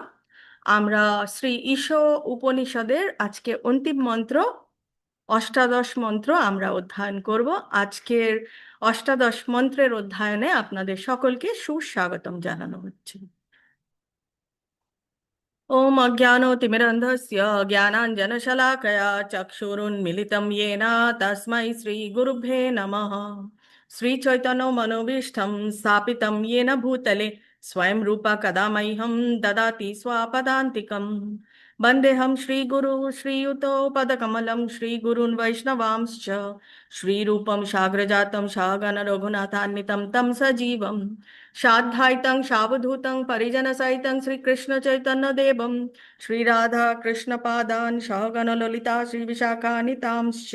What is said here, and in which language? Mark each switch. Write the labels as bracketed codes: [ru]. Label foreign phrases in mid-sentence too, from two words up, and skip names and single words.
[bn] আমরা শ্রী ঈশো উপনিষদের আজকে অন্তিম মন্ত্র অষ্টাদশ মন্ত্র আমরা অধ্যয়ন করব। আজকের অষ্টাদশ মন্ত্রের অধ্যয়নে আপনাদের সকলকে সুস্বাগতম জানানো হচ্ছে। [sa] ওম অজ্ঞানতিমিরন্ধস্য জ্ঞানাঞ্জনশলাকয়া চক্ষুरुन्मिलितं येन তস্मै শ্রীগুরুভ্যে নমঃ। শ্রীচৈতন্যমনোভীষ্টं স্থাপিतं येन भूतले स्वयं रूपा कदा मह्यं ददाति स्वापदान्तिकं। वन्देऽहं श्रीगुरु श्रीयुतो पदकमलं श्रीगुरून् वैष्णवांश्च श्रीरूपं साग्रजातं सहगण रघुनाथान्वितं तं सजीवम् साद्वैतं सावधूतं परिजनसहितं श्रीकृष्णचैतन्यदेवं श्रीराधाकृष्णपादान् सहगण ललिता श्रीविशाखान्वितांश्च।